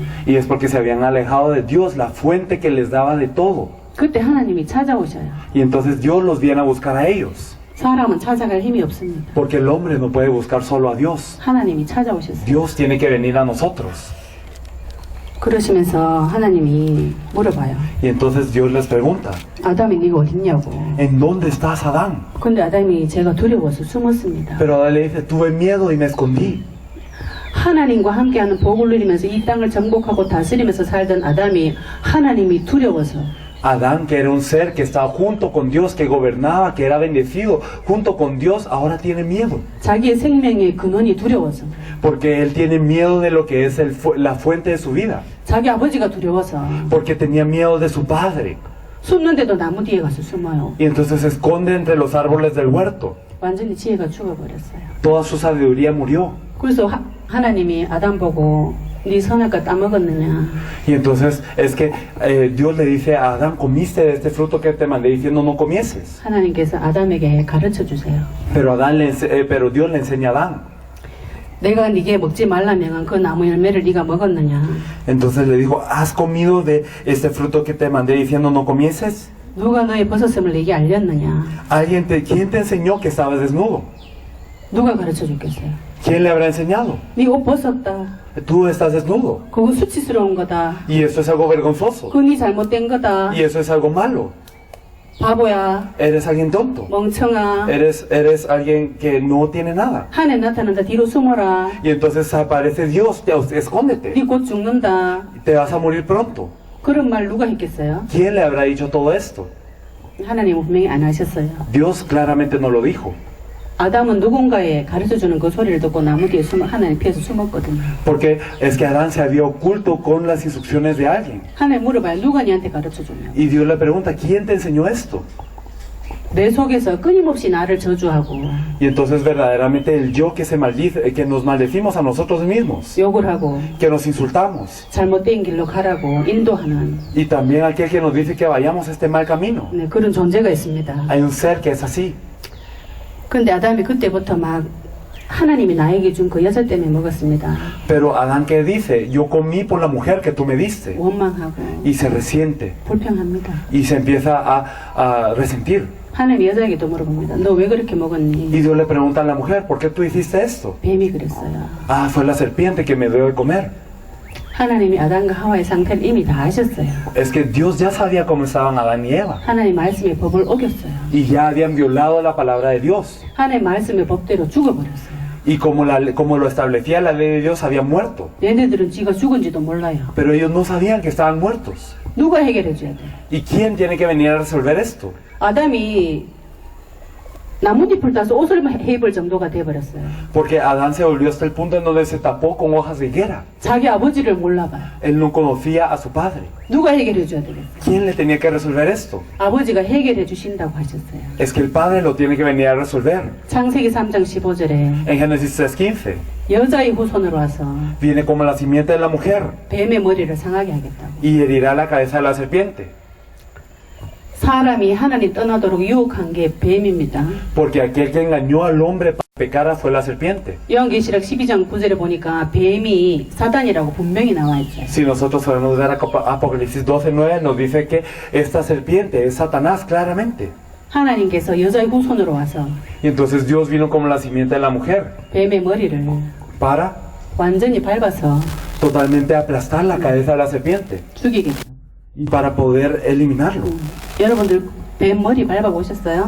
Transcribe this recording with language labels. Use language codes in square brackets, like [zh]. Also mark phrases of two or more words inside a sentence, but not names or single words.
[es] Y es porque se habían alejado de Dios, la fuente que les daba de todo. [ko] 그때 하나님이 찾아오셔요. [es] Y entonces Dios los viene a buscar a ellos. [ko] 사람은 찾아갈 힘이 없습니다. [es] Porque el hombre no puede buscar solo a Dios. [ko] 하나님이 찾아오셨어요. [es] Dios tiene que venir a nosotros. [ko] 그러시면서 하나님이 물어봐요. [es] Y entonces Dios les pregunta, [ko] 아담이 네가 어딨냐고. [es] ¿en dónde estás, Adán? [ko] 근데 아담이 제가 두려워서 숨었습니다. [es] Pero Adán le dice, tuve miedo y me escondí. [ko] 하나님과 함께하는 복을 누리면서 이 땅을 정복하고 다스리면서 살던 아담이 하나님이 두려워서 [es] Adán, que era un ser que estaba junto con Dios, que gobernaba, que era bendecido junto con Dios, ahora tiene miedo. [ko] 자기의 생명의 근원이 두려워서 [es] Porque él tiene miedo de lo que es la fuente de su vida. [ko] 자기 아버지가 두려워서 [es] Porque tenía miedo de su padre. [ko] 숨는데도 나무 뒤에 가서 숨어요. [es] Y entonces se esconde entre los árboles del huerto. [ko] 완전히 지혜가 죽어버렸어요. [es] Toda su sabiduría murió. [ko] 그래서 하나님이 아담 보고 네 선악과 따먹었느냐. [es] Y entonces es que Dios le dice a Adán, comiste de este fruto que te mandé diciendo no comieses. [ko] 하나님께서 아담에게 가르쳐 주세요. [es] Pero Dios le enseña a Adán. [ko] 내가 네게 먹지 말라면 그 나무 열매를 네가 먹었느냐. [es] Entonces le dijo, ¿has comido de este fruto que te mandé diciendo no comieses? [ko] 누가 너의 벗었음을 네게 알렸느냐. [es] ¿Quién te enseñó que estabas desnudo? [ko] 누가 가르쳐 줬겠어요? [es] ¿Quién le habrá enseñado? [ko] 네 옷 벗었다. [es] Tú estás desnudo. [ko] 그거 수치스러운 거다. [es] Y eso es algo vergonzoso. [ko] 그거 네 잘못된 거다. [es] Y eso es algo malo. [ko] 바보야. [es] Eres alguien tonto. [ko] 멍청아. [es] Eres alguien que no tiene nada. [ko] 하늘 나타난다. 뒤로 숨어라. [es] Y entonces aparece Dios, escóndete. [ko] 네 곧 죽는다. [es] Te vas a morir pronto. [ko] 그런 말 누가 했겠어요? [es] ¿Quién le habrá dicho todo esto? [ko] 하나님은 분명히 안 하셨어요. [es] Dios claramente no lo dijo. [ko] 아담은 누군가의 가르쳐주는 그 소리를 듣고 나무 뒤에 하나님 피해서 숨었거든요. [es] Porque es que Adán se había oculto con las instrucciones de alguien. [ko] 하나님 물어봐요. 누가 니한테 가르쳐줬냐? [es] Y Dios le pregunta, ¿quién te enseñó esto? [ko] 내 속에서 끊임없이 나를 저주하고 [es] Y entonces verdaderamente el yo que se maldice, que nos maldecimos a nosotros mismos, [ko] 욕을 하고 [es] que nos insultamos, [ko] 잘못된 길로 가라고 인도하는 [es] y también aquel que nos dice que vayamos este mal camino. [ko] 네, 그런 존재가 있습니다. [es] Hay un ser que es así. [ko] 근데 아담이 그때부터 막 하나님이 나에게 준 그 여자 때문에 먹었습니다. [es] Pero Adán, ¿qué dice? Yo comí por la mujer que tú me diste. [ko] 원망하고 [es] Y se resiente. [ko] 불평합니다. [es] Y se empieza a resentir. [ko] 하나님이 여자에게도 물어봅니다. 너 왜 그렇게 먹었니? [es] Y Dios le pregunta a la mujer, ¿por qué tú hiciste esto? [ko] 뱀이 그랬어요. [es] Ah, fue la serpiente que me dio de comer. [ko] 하나님이 아담과 하와의 상태를 이미 다 아셨어요. [es] Es que Dios ya sabía cómo estaban Adán y Eva. [ko] 하나님 말씀의 법을 어겼어요. [es] Y ya habían violado la palabra de Dios. [ko] 하나님 말씀의 법대로 죽어버렸어요. [es] Y como lo establecía la ley de Dios, habían muerto. [ko] 얘네들은 지가 죽은지도 몰라요. [es] Pero ellos no sabían que estaban muertos. [ko] 누가 해결해 줘야 돼? [es] ¿Y quién tiene que venir a resolver esto? [ko] 아담이 나뭇잎을 따서 옷을 해입을 정도가 돼버렸어요. [es] Porque Adán se volvió hasta el punto en donde se tapó con hojas de higuera. [ko] 자기 아버지를 몰라봐요. [es] Él no conocía a su padre. [ko] 누가 해결해 줘야 되겠어요? [es] ¿Quién le tenía que resolver esto? [ko] 아버지가 해결해 주신다고 하셨어요. [es] Es que el padre lo tiene que venir a resolver. [ko] 창세기 3장 15절에 [es] En Génesis 3:15 [ko] 여자의 후손으로 와서 [es] viene como la simiente de la mujer [ko] 뱀의 머리를 상하게 하겠다고. [es] y herirá la cabeza de la serpiente. [ko] 사람이 하나님 떠나도록 유혹한 게 뱀입니다. [es] Porque aquel que engañó al hombre para que pecara fue la serpiente. [ko] 요한계시록 12장 9절에 보니까 뱀이 사단이라고 분명히 나와 있어요. [es] Si nosotros podemos ver Apocalipsis 12:9 nos dice que esta serpiente es Satanás claramente. [ko] 하나님께서 여자의 후손으로 와서 [es] Y entonces Dios vino como la simiente de la mujer [ko] 뱀의 머리를 [es] para [ko] 완전히 밟아서 [es] totalmente aplastar la cabeza de la serpiente [ko] 죽이겠죠. [es] y para poder eliminarlo. [ko] 여러분들 뱀 머리 밟아보셨어요?